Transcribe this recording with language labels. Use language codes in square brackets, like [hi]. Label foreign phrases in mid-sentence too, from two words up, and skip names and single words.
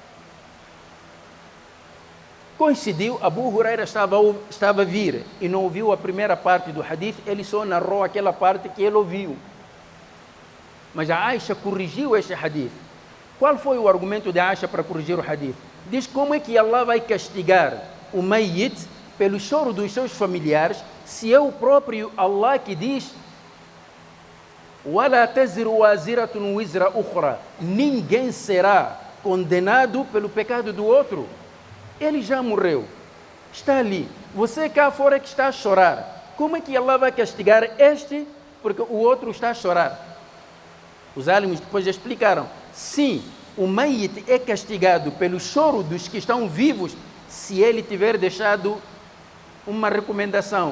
[pt] Coincidiu, Abu Huraira estava a vir e não ouviu a primeira parte do hadith, ele só narrou aquela parte que ele ouviu. Mas a Aisha corrigiu este hadith. Qual foi o argumento de Aisha para corrigir o hadith? Diz como é que Allah vai castigar o Mayyit pelo choro dos seus familiares, se é o próprio Allah que diz [ar] وَلَا تَزِرُ وَازِرَةٌ وِزْرَ أُخْرَى, [pt] ninguém será condenado pelo pecado do outro. Ele já morreu, está ali, você cá fora que está a chorar. Como é que Allah vai castigar este porque o outro está a chorar? Os álimos depois explicaram, sim, o mayit é castigado pelo choro dos que estão vivos se ele tiver deixado uma recomendação.